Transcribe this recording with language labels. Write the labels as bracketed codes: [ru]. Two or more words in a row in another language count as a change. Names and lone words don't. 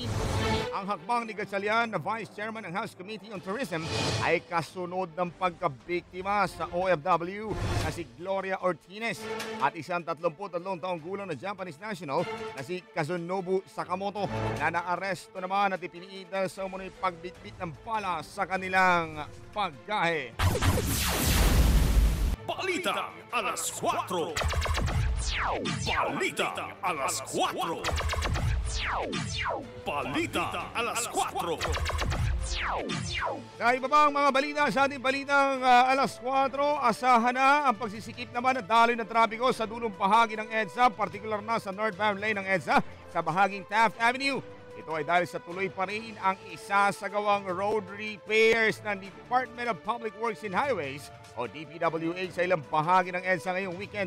[tl] Ang hakbang ni Gatchalian na Vice Chairman ng House Committee on Tourism ay kasunod ng pagkabiktima sa OFW na si Gloria Ortines at isang 33 taong gulang na [en] Japanese national [tl] na si Kazunobu Sakamoto na naaresto naman at ipiniidal sa umunoy pagbitbit ng pala sa kanilang paggahe. Balita a las 4. Balita a las 4. Balita a las 4. Sa iba pang mga balita sa ating balitang alas 4, asahan na ang pagsisikip naman at daloy ng trapiko sa dulong bahagi ng EDSA, partikular na sa [en] northbound lane [tl] ng EDSA sa bahaging Taft Avenue. Ito ay dahil sa tuloy pa rin ang isasagawang [en] road repairs [tl] ng Department of Public Works and Highways o DPWH sa ilang bahagi ng EDSA ngayong weekend.